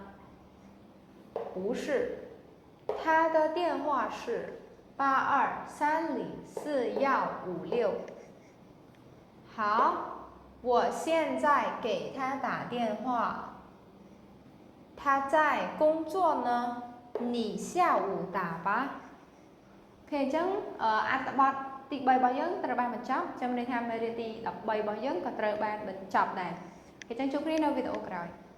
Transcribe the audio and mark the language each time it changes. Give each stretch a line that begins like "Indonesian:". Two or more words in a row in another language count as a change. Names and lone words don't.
Chinese: 不是，他的电话是82304156。好，我现在给他打电话。他在工作呢，你下午打吧。
Khmer: OK chẳng tập bọt ទី3របស់យើងត្រូវបានបញ្ចប់ចាំនេះថាមេរៀនទី13របស់យើងក៏ត្រូវបានបញ្ចប់ដែរគេចឹងជួបគ្នានៅវីដេអូក្រោយ